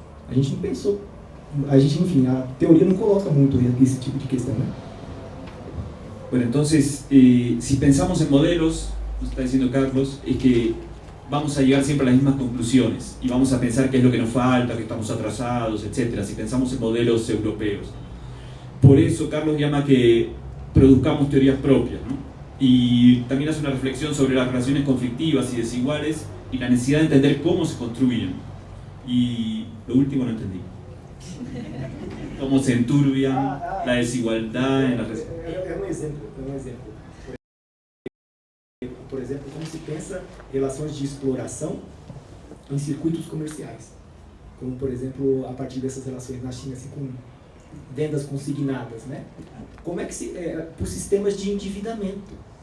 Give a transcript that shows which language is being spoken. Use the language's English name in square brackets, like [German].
[Portuguese] A gente não pensou, enfim, a teoria não coloca muito esse tipo de questão, né? [Spanish] Bueno, entonces, si pensamos en modelos, nos está diciendo Carlos, es que vamos a llegar siempre a las mismas conclusiones y vamos a pensar qué es lo que nos falta, que estamos atrasados, etc. Si pensamos en modelos europeos. Por eso Carlos llama que produzcamos teorías propias, ¿no? Y también hace una reflexión sobre las relaciones conflictivas y desiguales y la necesidad de entender cómo se construyen. Y lo último no entendí. Cómo se enturbian la desigualdad en las relaciones. [Portuguese] Um exemplo. Por exemplo, como se pensa relações de exploração em circuitos comerciais. Como, por exemplo, a partir dessas relações na China, assim, com vendas consignadas, né? Como é que por sistemas de endividamento,